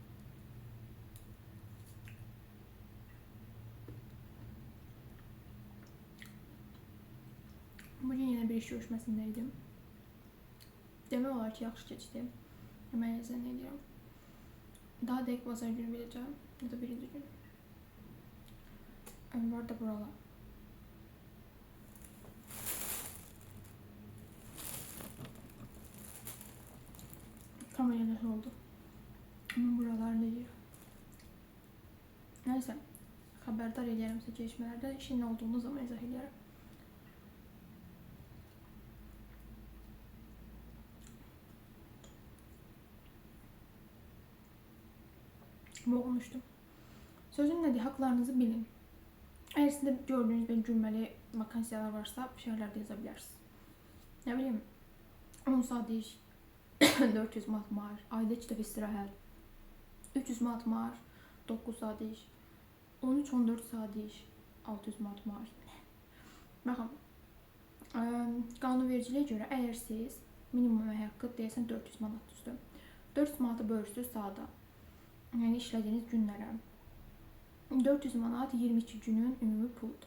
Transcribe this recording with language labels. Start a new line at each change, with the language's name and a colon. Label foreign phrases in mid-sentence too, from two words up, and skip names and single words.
Turkish: Bugün yine bir iş görüşməsindəydim.
Azerbaijani: Demək olar ki, yaxşı keçdi. Mən zənn edirəm. Daha dəqiq bazar günü biləcəm, ya da birinci gün.
Turkish: Var da buralar. Kameraya nasıl oldu? Ama buralar değil. Neyse,
Azerbaijani: xəbərdar edərəm sizə gelişmələrdə, işin nə olduğunu zaman izah edərəm.
Turkish: Boğulmuştum.
Azerbaijani: Sözüm nədir? Haqlarınızı bilin. Əgər sizdə gördüyünüz bir gülməli vakansiyalar varsa,
Turkish: bir şeyler de yazabilirsiniz. Ne bileyim,
Azerbaijani: 10 saat iş, 400 manat maaş, ayda 2 dəfə istirahət, 300 manat maaş, 9 saat iş, 13-14 saat iş, 600 manat maaş. Baxın, qanunvericiliyə görə əgər siz minimum əmək haqqı deyəsən 400 manat üstü, 400 manatı bölürsünüz saata, yəni işlədiyiniz günlərə, 400 manat 22 günün ümumi puludur.